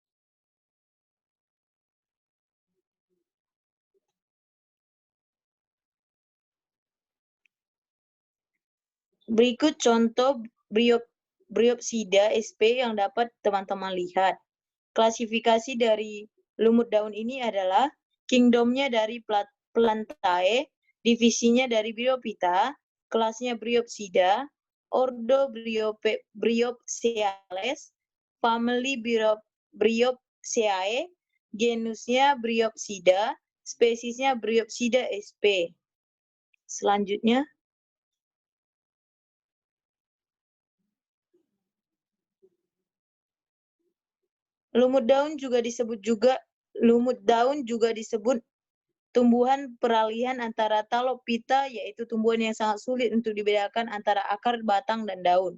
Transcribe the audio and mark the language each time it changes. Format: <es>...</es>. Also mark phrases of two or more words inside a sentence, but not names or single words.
<id>Berikut contoh Bryopsida sp yang dapat teman-teman lihat. Klasifikasi dari lumut daun ini adalah kingdomnya dari Plantae, divisinya dari Bryophyta, kelasnya Bryopsida, ordo Bryopseales, family Bryopsiniaceae, genusnya Bryopsida, spesiesnya Bryopsida sp. Selanjutnya, lumut daun juga disebut tumbuhan peralihan antara Talophyta, yaitu tumbuhan yang sangat sulit untuk dibedakan antara akar, batang, dan daun.</id>